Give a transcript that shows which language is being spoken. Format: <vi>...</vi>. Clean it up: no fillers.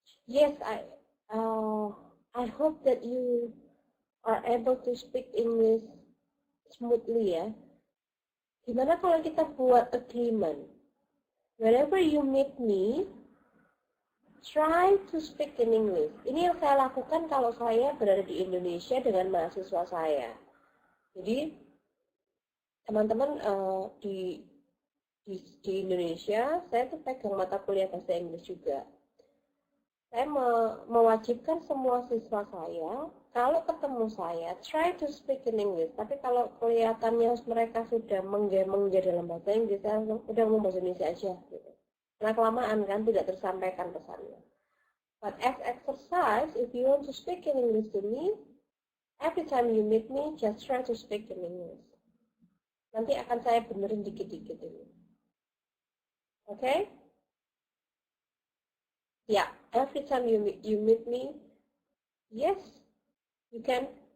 <en>Yes, I hope that you are able to speak English smoothly ya.</en> <id>Gimana kalau kita buat agreement?</id> <en>Whenever you meet me, try to speak in English.</en> <id>Ini yang saya lakukan kalau saya berada di Indonesia dengan mahasiswa saya. Jadi teman-teman di Indonesia, saya tuh pegang mata kuliah bahasa Inggris juga. Saya mewajibkan semua siswa saya, kalau ketemu saya,</id> <en>try to speak in English.</en> <id>Tapi kalau kelihatannya mereka sudah mengge-mengge dalam bahasa Inggris, saya udah ngomong bahasa Indonesia aja. Gitu. Karena kelamaan kan tidak tersampaikan pesannya.</id> <en>But as exercise, if you want to speak in English to me, every time you meet me, just try to speak in English.</en> <id>Nanti akan saya benerin dikit-dikit ini. Okay?</id> <en>Yeah, every time you meet me, yes, you can.</en>